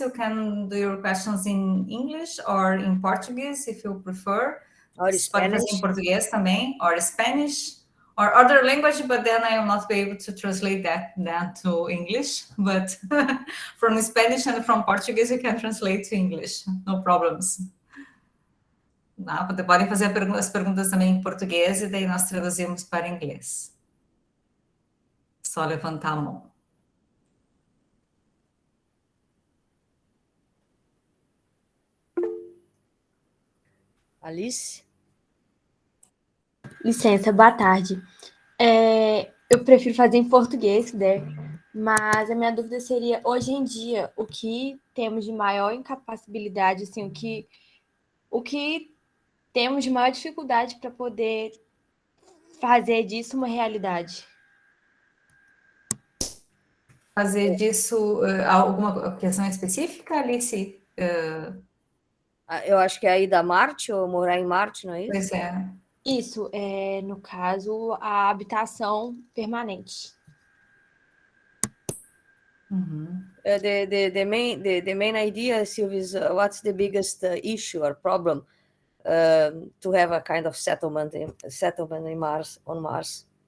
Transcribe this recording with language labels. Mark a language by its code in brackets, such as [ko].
[en] You can do your questions in English or in Portuguese, if you prefer. Or [pt] Você pode fazer [en] Spanish. [pt] em português também, [en] or Spanish, or other language, but then I will not be able to translate that to English. But from Spanish and from Portuguese, you can translate to English, no problems. [pt] Podem fazer as perguntas também em português e daí nós traduzimos para inglês. Só levantar a mão. Alice? Licença, boa tarde. Eu prefiro fazer em português, né? Mas a minha dúvida seria, hoje em dia, o que temos de maior incapacidade, assim, o que temos de maior dificuldade para poder fazer disso uma realidade? Fazer disso alguma questão específica, Alice? Eu acho que é ir a Marte, ou morar em Marte, não é isso? Pois é. Isso, no caso, a habitação permanente. [en] The main idea, Silvia, is what's the biggest issue or problem to have a kind of settlement in Mars, on Mars?